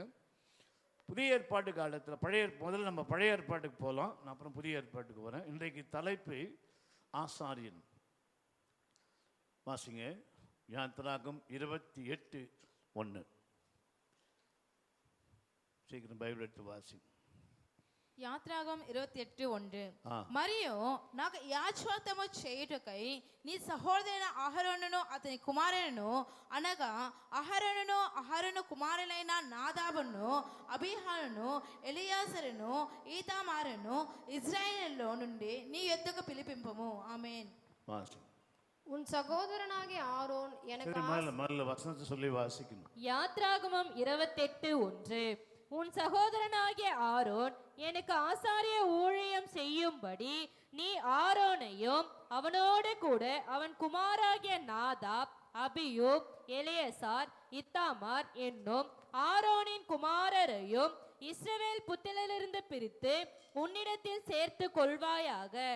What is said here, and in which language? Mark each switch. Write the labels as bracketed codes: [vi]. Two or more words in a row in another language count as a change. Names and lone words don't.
[ta] புதிய ஏற்பாட்டு காலத்தில் முதல்ல நம்ம பழைய ஏற்பாட்டுக்கு போகலாம், நான் அப்புறம் புதிய ஏற்பாட்டுக்கு வரேன். இன்றைக்கு தலைப்பு ஆசாரியன். வாசிங்க, யாத்திராகமம் 28:1. சீக்கிரம் பைபிள் எடுத்து வாசிங்க. [te] యాత్రాగం 28:1. మరియు నాకు యాజకత్వము చేయుటకై నీ సహోదరుడైన అహరోనును అతని కుమారులను, అనగా అహరోను కుమారులైన నాదాబును, అబీహాను, ఎలియాజరును, ఈతామారును ఇశ్రాయేలులో నుండి నీ యొద్దకు పిలిపింపుము. ఆమేన్. [ta] உன் சகோதரனாகிய ஆரோன் எனக்கு முதல்ல வசனத்தை சொல்லி வாசிக்கணும். யாத்ராகமம் 28:1. உன் சகோதரனாகிய ஆரோன் எனக்கு ஆசாரிய ஊழியம் செய்யும்படி நீ ஆரோனையும் அவனோடு கூட அவன் குமாராகிய நாதாப், அபியூப், எலியசார், இத்தாமார் என்னும் ஆரோனின் குமாரரையும் இஸ்ரவேல் புத்திரரிலிருந்து பிரித்து உன்னிடத்தில் சேர்த்து கொள்வாயாக.